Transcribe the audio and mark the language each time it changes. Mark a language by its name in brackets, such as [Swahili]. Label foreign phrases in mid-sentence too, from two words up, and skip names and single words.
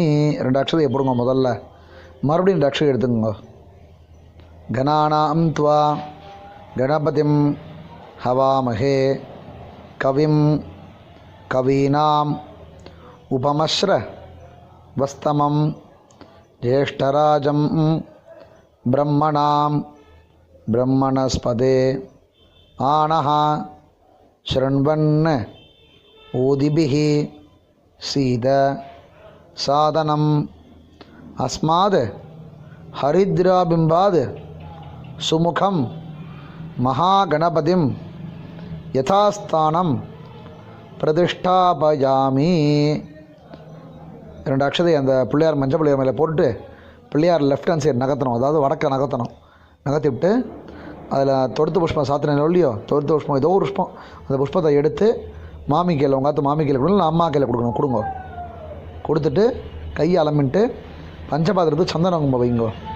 [Tamil] 2 அக்ஷதையை போடுங்க முதல்ல. மறுபடியும் 2 அக்ஷதை எடுத்துக்கோங்க. [Sanskrit] गणानां त्वा गणपतिं हवामहे कविं कवीनाम् उपमश्र वस्तमम् ज्येष्ठराजं ब्रह्मणां ब्रह्मणस्पदे आनः शृण्वन् ऊदिभिः सीद साधनम् अस्माद् हरिद्राबिम्बाद् सुमुखं महागणपतिं यथास्थानं प्रतिष्ठापयामि. [Tamil] 2 அக்ஷதை அந்த பிள்ளையார் மஞ்சள் பிள்ளையார் மேலே போட்டுட்டு பிள்ளையார் [English] left hand side [Tamil] நகர்த்தணும். அதாவது வடக்க நகர்த்தணும். நகர்த்தி விட்டு அதில் தொடுத்து புஷ்பம் சாத்தினோ இல்லையோ, தொடுத்து புஷ்பம் ஏதோ ஒரு புஷ்பம், அந்த புஷ்பத்தை எடுத்து மாமி கையில், உங்கள் ஆத்து மாமி கையில் கொடுக்கணும், இல்லை அம்மா கையில் கொடுக்கணும். கொடுங்க. கொடுத்துட்டு கையை அலம்பிட்டு பஞ்சபாத்திரத்துக்கு சந்தன கும்பம் வைங்கோ.